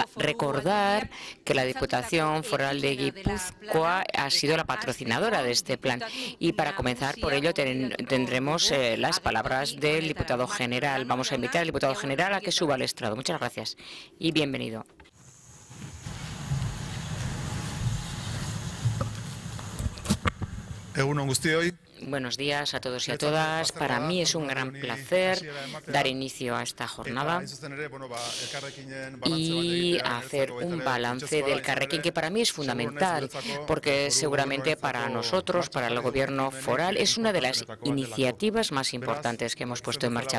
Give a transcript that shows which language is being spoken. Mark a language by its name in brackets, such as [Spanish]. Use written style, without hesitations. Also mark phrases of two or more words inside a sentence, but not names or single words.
[Spanish] Recordar que la Diputación Foral de Guipúzcoa ha sido la patrocinadora de este plan y, para comenzar, por ello tendremos las palabras del diputado general. Vamos a invitar al diputado general a que suba al estrado. Muchas gracias y bienvenido. [Basque] Egun on guztioi. [Spanish] Buenos días a todos y a todas. Para mí es un gran placer dar inicio a esta jornada y hacer un balance del Elkarrekin, que para mí es fundamental, porque seguramente para nosotros, para el Gobierno foral, es una de las iniciativas más importantes que hemos puesto en marcha.